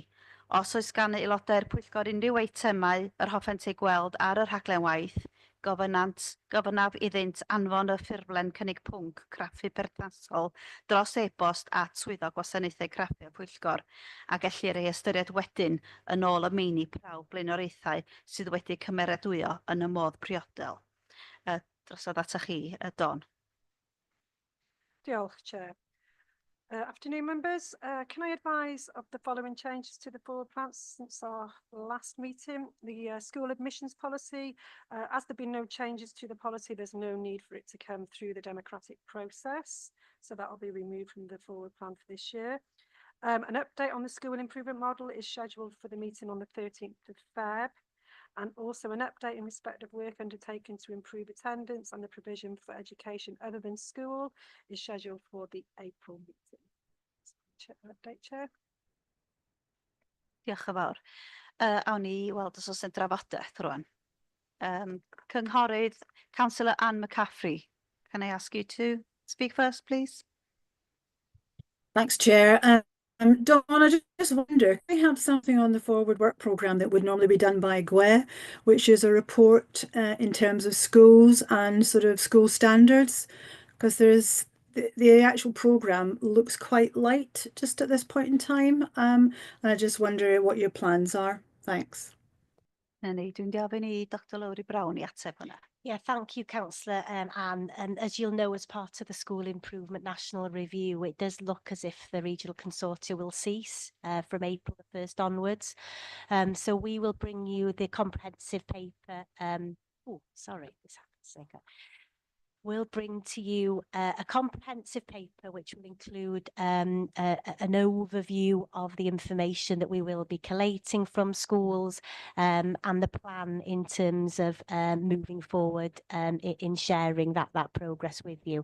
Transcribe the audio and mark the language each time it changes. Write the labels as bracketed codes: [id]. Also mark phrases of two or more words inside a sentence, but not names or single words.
[cy] Os oes gan aelodau'r pwyllgor unrhyw eitemau yr hoffent ei gweld ar y rhaglen waith, gofynaf iddynt anfon y ffurflen cynnig pwnc craffu perthnasol dros e-bost at Swyddog Gwasanaethau Craffu a Pwyllgor, a gellir ei ystyried wedyn yn ôl y meini prawf blaenoriaethau sydd wedi cymeradwyo yn y modd priodol. Drosodd ata chi, Dawn. Diolch, [en] Chair. Afternoon, members. Can I advise of the following changes to the forward plans since our last meeting? The school admissions policy, as there have been no changes to the policy, there's no need for it to come through the democratic process. So that will be removed from the forward plan for this year. An update on the school improvement model is scheduled for the meeting on the 13th of Feb. And also an update in respect of work undertaken to improve attendance and the provision for education other than school is scheduled for the April meeting. Update, Chair. [cy] Diolch yn fawr. Awn ni weld os oes yn drafodaeth rwan. Cynghorydd, [en] Councillor Anne McCaffrey. Can I ask you to speak first, please? Thanks, Chair. Dawn, I just wonder, can we have something on the forward work programme that would normally be done by GWE, which is a report in terms of schools and sort of school standards? Because there's the actual programme looks quite light just at this point in time. And I just wonder what your plans are. Thanks. [cy] Dwi'n diolch i Dr Lowry Brown I ateb hwnna. [en] Yeah, thank you, Councillor Anne. And as you'll know, as part of the School Improvement National Review, it does look as if the regional consortia will cease from April the 1st onwards. So we will bring you the comprehensive paper. We'll bring to you a comprehensive paper which will include an overview of the information that we will be collating from schools and the plan in terms of moving forward in sharing that progress with you.